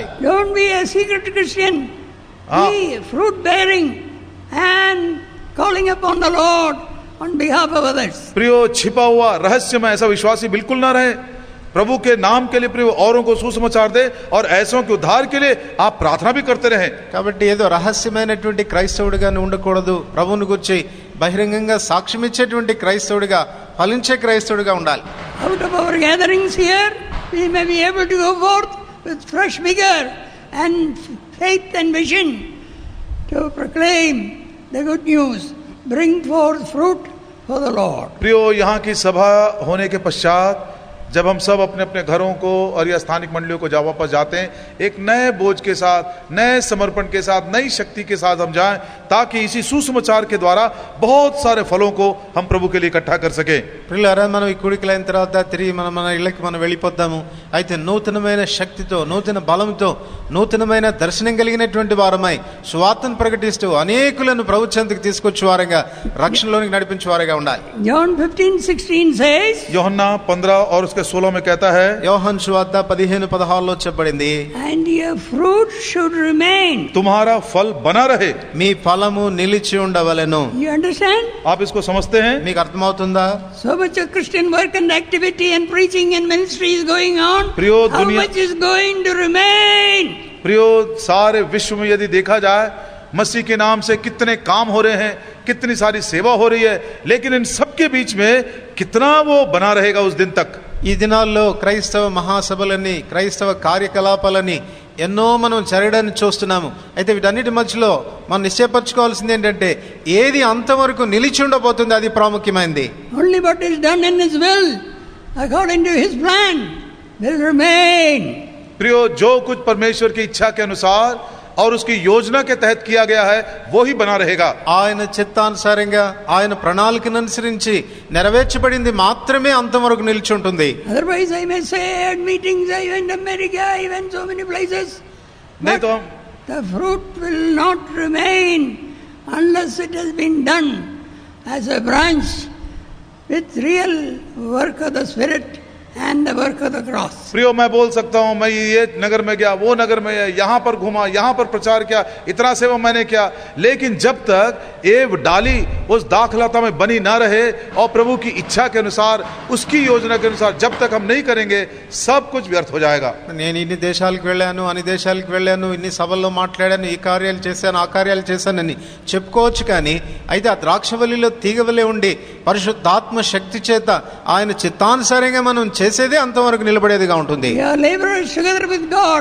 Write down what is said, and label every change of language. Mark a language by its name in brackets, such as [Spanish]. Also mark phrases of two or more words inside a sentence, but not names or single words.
[English] Don't be a secret Christian. Be fruit bearing and calling upon the Lord on behalf of others. [Hindi] प्रियो, छिपा हुआ रहस्य में ऐसा विश्वासी बिल्कुल ना रहे. प्रभु के नाम के लिए प्रिय औरों को सुसमाचार दे और ऐसों के उद्धार के लिए आप प्रार्थना भी करते रहें. [Telugu] కాబట్టి ఏదో రహస్యమైనటువంటి క్రైస్తవుడిగా ఉండకూడదు, ప్రభువుని గురించి బహిరంగంగా సాక్ష్యం ఇచ్చేటువంటి క్రైస్తవుడిగా, ఫలించే క్రైస్తవుడిగా ఉండాలి. [English] Out of our gatherings here we may be able to go forth with fresh vigor and faith and vision to proclaim the good news, bring forth fruit for the Lord. [Hindi] प्रियो, यहाँ की सभा होने के पश्चात जब हम सब अपने अपने घरों को और या स्थानिक मंडलियों को वापस जाते हैं, एक नए बोझ के साथ, नए समर्पण के साथ, नई शक्ति के साथ हम जाएं, ताकि इसी सुसमाचार के द्वारा बहुत सारे फलों को हम प्रभु के लिए इकट्ठा कर सके. [Telugu] ప్రియులారా, మనం ఈ కూడికలైన తర్వాత తిరిగి మన ఇళ్ళకి మనం వెళ్ళిపోతాము. అయితే నూతనమైన శక్తితో, నూతన బలంతో, నూతనమైన దర్శనం కలిగినటువంటి వారమై సువార్తను ప్రకటిస్తూ అనేకులను ప్రభు చెంతకు తీసుకొచ్చే వారంగా, రక్షణలోనికి నడిపించే వారుగా ఉండాలి. [English] John 15:16 says, [Hindi] యోహన్నా 15 और उसके 16 में कहता है, [Telugu] యోహన్ సువార్త 15:16లో చెప్పబడింది, [English] and your fruit should remain. [Hindi] तुम्हारा फल बना रहे. [Telugu] మీ ఫలము నిలిచి ఉండవలెను. [English] You understand? [Hindi] आप इसको समझते हैं? [Telugu] మీకు అర్థమవుతుందా? [English] So much of Christian work and activity and preaching and ministry is going on. [Hindi] प्रियो, [English] How much is going to remain? [Hindi] प्रियो, सारे विश्व में यदि देखा जाए, मसीह के नाम से कितने काम हो रहे हैं, कितनी सारी सेवा हो रही है, लेकिन इन सबके बीच में कितना वो बना रहेगा उस दिन तक. [Telugu] ఈ దినాల్లో క్రైస్తవ మహాసభలని, క్రైస్తవ కార్యకలాపాలని ఎన్నో మనం జరగడాన్ని చూస్తున్నాము. అయితే వీటన్నిటి మధ్యలో మనం నిశ్చయపరచుకోవాల్సింది ఏంటంటే, ఏది అంతవరకు నిలిచి ఉండబోతుంది, అది ప్రాముఖ్యమైనది. [English] Only what is done in His will, according to His plan, will remain. [Hindi] प्रियो, जो कुछ परमेश्वर की इच्छा के अनुसार और उसकी योजना के तहत किया गया है, वो ही बना रहेगा. [Telugu] ఆయన చిత్తానుసారంగా, ఆయన ప్రణాళికను అనుసరించి నెరవేర్చబడింది మాత్రమే అంతవరకు నిలిచి ఉంటుంది. [English] Otherwise I may say at meetings I went to America, I went so many places, [Hindi] नहीं तो [English] the fruit will not remain unless it has been done as a branch with real work of the Spirit and the work of the cross. [Hindi] प्रियो, मैं बोल सकता हूँ, मैं ये नगर में गया, वो नगर में, यहाँ पर घूमा, यहाँ पर प्रचार किया, इतना सेवा मैंने किया, लेकिन जब तक ये डाली उस दाखलता में बनी ना रहे और प्रभु की इच्छा के अनुसार, उसकी योजना के अनुसार जब तक हम नहीं करेंगे, सब कुछ व्यर्थ हो जाएगा. [Telugu] నేను ఇన్ని దేశాలకు వెళ్ళాను, అన్ని దేశాలకు వెళ్ళాను, ఇన్ని సభల్లో మాట్లాడాను, ఈ కార్యాలు చేశాను, ఆ కార్యాలు చేశానని చెప్పుకోవచ్చు. కానీ అయితే ఆ ద్రాక్షవల్లిలో తీగవలే ఉండి పరిశుద్ధాత్మ శక్తి చేత ఆయన చిత్తానుసారంగా మనం చేసేదే అంతవరకు నిలబడేదిగా ఉంటుంది. [English] We are laborers together with God.